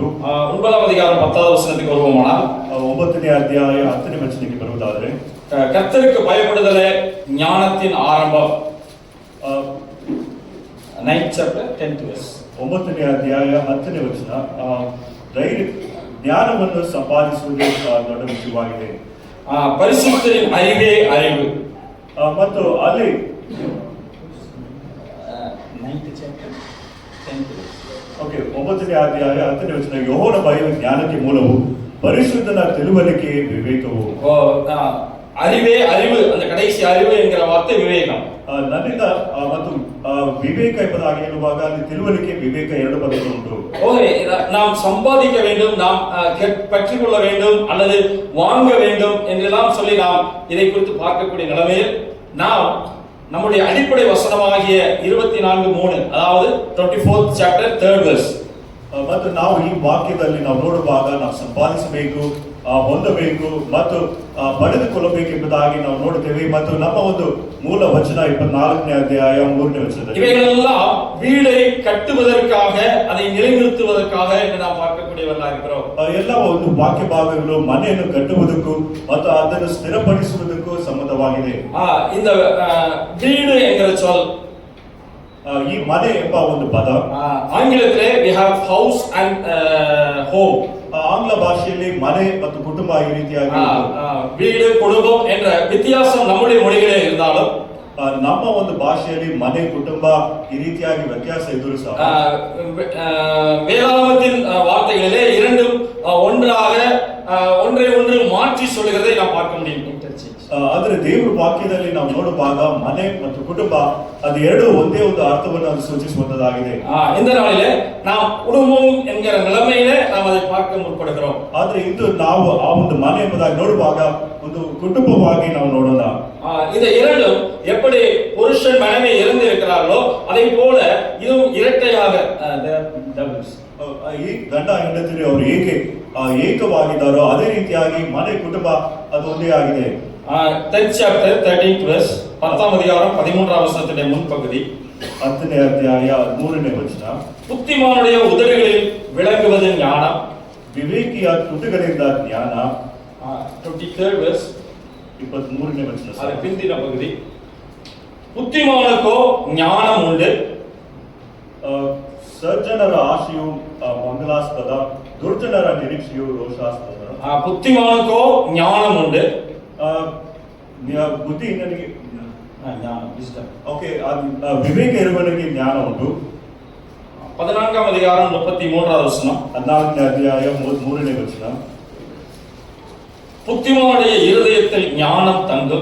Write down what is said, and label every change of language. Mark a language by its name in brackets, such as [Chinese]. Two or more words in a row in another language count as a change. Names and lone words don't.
[Tamil] 9வது அதிகாரம் 10வது வசனத்துக்கு வருவோமானால் [Kannada] 9ನೇ ಅಧ್ಯಾಯ 10ನೇ ವಚನಕ್ಕೆ ಬರುವುದಾದರೆ, [Tamil] கர்த்தருக்கு பயப்படுதலே ஞானத்தின் ஆரம்பம். [English] 9th chapter 10th verse. [Kannada] 9ನೇ ಅಧ್ಯಾಯ 10ನೇ ವಚನ, ಜ್ಞಾನವನ್ನು ಸಂಪಾದಿಸುವುದೇ ದೊಡ್ಡ ವಿಷಯವಾಗಿದೆ. [Tamil] பரிசுத்தரின் அறிவே அறிவு. [Kannada] ಮತ್ತು ಅಲ್ಲಿ [English] 9th chapter 10th verse. [Kannada] ಓಕೆ, 9ನೇ ಅಧ್ಯಾಯ 10ನೇ ವಚನ, ಯೆಹೋವನ ಭಯವು ಜ್ಞಾನಕ್ಕೆ ಮೂಲವು, ಪರಿಶುದ್ಧನ ತಿಳುವಳಿಕೆ ವಿವೇಕವು. [Tamil] அறிவே அறிவு, அந்த கடைசி அறிவு என்கிற வார்த்தை விவேகம். [Kannada] ನನ್ನಿಂದ ಮತ್ತು ವಿವೇಕ ಎಂಬುದಾಗಿ ಹೇಳುವಾಗ ಅಲ್ಲಿ ತಿಳುವಳಿಕೆ, ವಿವೇಕ ಎರಡು ಪದಗಳು ಉಂಟು. [Tamil] நாம் சம்பாதிக்க வேண்டும், நாம் பெற்றுக்கொள்ள வேண்டும் அல்லது வாங்க வேண்டும் என்றெல்லாம் சொல்லி நாம் இதை குறித்து பார்க்கக்கூடிய நிலைமையில் நாம் நம்முடைய அடிப்படை வசனமாகிய 24:3, அதாவது [English] 24th chapter 3rd verse. [Kannada] ಮತ್ತು ನಾವು ಈ ವಾಕ್ಯದಲ್ಲಿ ನಾವು ನೋಡುವಾಗ ನಾವು ಸಂಪಾದಿಸಬೇಕು, ಹೊಂದಬೇಕು ಮತ್ತು ಪಡೆದುಕೊಳ್ಳಬೇಕೆಂಬುದಾಗಿ ನಾವು ನೋಡುತ್ತೇವೆ. ಮತ್ತು ನಮ್ಮ ಒಂದು ಮೂಲ ವಚನ 24ನೇ ಅಧ್ಯಾಯ 3ನೇ ವಚನದಲ್ಲಿ [Tamil] இவைகளெல்லாம் வீடை கட்டுவதற்காக, அதை நிலைநிறுத்துவதற்காக என்று நாம் பார்க்கக்கூடியவர்களாக இருக்கிறோம். [Kannada] ಎಲ್ಲ ಒಂದು ವಾಕ್ಯ ಭಾಗಗಳು ಮನೆಯನ್ನು ಕಟ್ಟುವುದಕ್ಕೂ ಮತ್ತು ಅದನ್ನು ಸ್ಥಿರಪಡಿಸುವುದಕ್ಕೂ ಸಂಬಂಧವಾಗಿದೆ. [Tamil] இந்த வீடு என்கிற சொல், [Kannada] ಈ ಮನೆ ಎಂಬ ಒಂದು ಪದ [Tamil] ஆங்கிலத்திலே [English] we have house and home. [Kannada] ಆಂಗ್ಲ ಭಾಷೆಯಲ್ಲಿ ಮನೆ ಮತ್ತು ಕುಟುಂಬ ಈ ರೀತಿಯಾಗಿ [Tamil] வீடு குடும்பம் என்ற வித்தியாசம் நம்முடைய மொழிகளே இருந்தாலும் [Kannada] ನಮ್ಮ ಒಂದು ಭಾಷೆಯಲ್ಲಿ ಮನೆ ಕುಟುಂಬ ಈ ರೀತಿಯಾಗಿ ವ್ಯತ್ಯಾಸ ಇದ್ದರೂ ಸಹ [Tamil] வேதாகமத்தின் வார்த்தைகளிலே இரண்டும் ஒன்றாக ஒன்றை ஒன்று மாற்றி சொல்லுகிறதை நாம் பார்க்க முடியும். [Kannada] ಆದರೆ ದೇವರ ವಾಕ್ಯದಲ್ಲಿ ನಾವು ನೋಡುವಾಗ ಮನೆ ಮತ್ತು ಕುಟುಂಬ ಅದು ಎರಡು ಒಂದೇ ಒಂದು ಅರ್ಥವನ್ನು ಅದು ಸೂಚಿಸುವಂತದ್ದಾಗಿದೆ. [Tamil] இந்த நாளிலே நாம் குடும்பம் என்கிற நிலைமையிலே நாம் அதை பார்க்க முற்படுகிறோம். [Kannada] ಆದರೆ ಇಂದು ನಾವು ಆ ಒಂದು ಮನೆ ಎಂಬುದಾಗಿ ನೋಡುವಾಗ ಒಂದು ಕುಟುಂಬವಾಗಿ ನಾವು ನೋಡೋಣ. [Tamil] இந்த இரண்டும் எப்படி புருஷன் மனைவி இருந்து இருக்கிறார்களோ அதே போல இதுவும் இரட்டையாக [Kannada] ಈ ಗಂಡ ಹೆಂಡತಿರು ಅವರು ಹೇಗೆ ಏಕವಾಗಿದ್ದಾರೋ ಅದೇ ರೀತಿಯಾಗಿ ಮನೆ ಕುಟುಂಬ ಅದು ಒಂದೇ ಆಗಿದೆ. [English] 10th chapter 13th verse, [Tamil] 10th அதிகாரம் 13வது வசனத்தின் முன்பகுதி, [Kannada] 10ನೇ ಅಧ್ಯಾಯ 3ನೇ ವಚನ, [Tamil] புத்திமானுடைய உதடுகளில் விளங்குவது ஞானம், [Kannada] ವಿವೇಕಿಯ ತುಟಿಗಳಿಂದ ಜ್ಞಾನ. [English] 23rd verse, [Kannada] 23ನೇ ವಚನ, [Tamil] அது பிந்தின பகுதி, புத்திமானுக்கோ ஞானம் உண்டு, [Kannada] ಸಜ್ಜನರ ಆಶೆಯು ಮಂಗಲಾಸ್ಪದ, ದುರ್ಜನರ ನಿರೀಕ್ಷೆಯು ರೋಷಾಸ್ಪದ. [Tamil] புத்திமானுக்கோ ஞானம் உண்டு, [Kannada] ಬುದ್ಧಿ ನನಗೆ ஓகே, ವಿವೇಕ ಇರುವವನಿಗೆ ಜ್ಞಾನ ಉಂಟು. [Tamil] 14th அதிகாரம் 33வது வசனம், [Kannada] 14ನೇ ಅಧ್ಯಾಯ 33ನೇ ವಚನ, [Tamil] புத்திமானுடைய இருதயத்தில் ஞானம் தங்கும்,